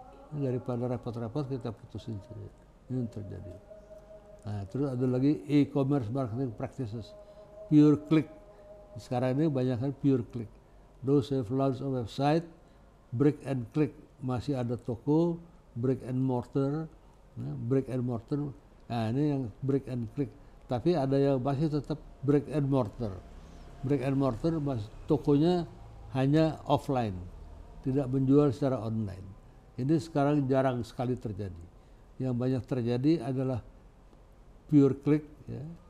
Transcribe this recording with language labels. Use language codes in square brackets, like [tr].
[id] Daripada repot-repot kita putusin saja. Ini yang terjadi. Nah, terus ada lagi [en] e-commerce marketing practices, pure click. [id] Sekarang ini banyak kan pure click. [en] Those have launched a website, brick and click, [id] masih ada toko, [en] brick and mortar, ya, brick and mortar. [id] Nah, ini yang brick and click. Tapi ada yang masih tetap brick and mortar. Brick and mortar, tokonya hanya offline, tidak menjual secara online. Ini sekarang jarang sekali terjadi. Yang banyak terjadi adalah pure click, ya.